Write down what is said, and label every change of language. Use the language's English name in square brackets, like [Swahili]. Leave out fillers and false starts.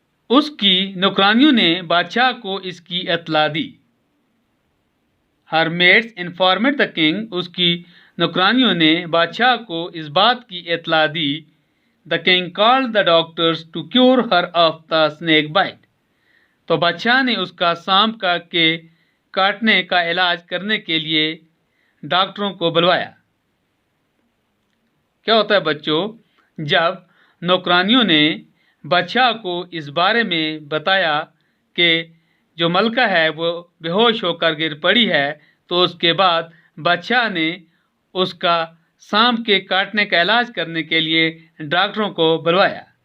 [Hindi] उसकी नौकरानियों ने बादशाह को इसकी इत्तला दी. [English] Her mates informed the king. [Hindi] उसकी नौकरानियों ने बादशाह को इस बात की इत्तला दी. [English] The king called the doctors to cure her of the snake bite. [Hindi] तो बादशाह ने उसका सांप के काटने का इलाज करने के लिए डॉक्टरों को बुलवाया. क्या होता है बच्चों, जब नौकरानियों ने बादशाह को इस बारे में बताया कि जो मलका है वो बेहोश होकर गिर पड़ी है, तो उसके बाद बादशाह ने उसका सांप के काटने का इलाज करने के लिए डॉक्टरों को बुलवाया.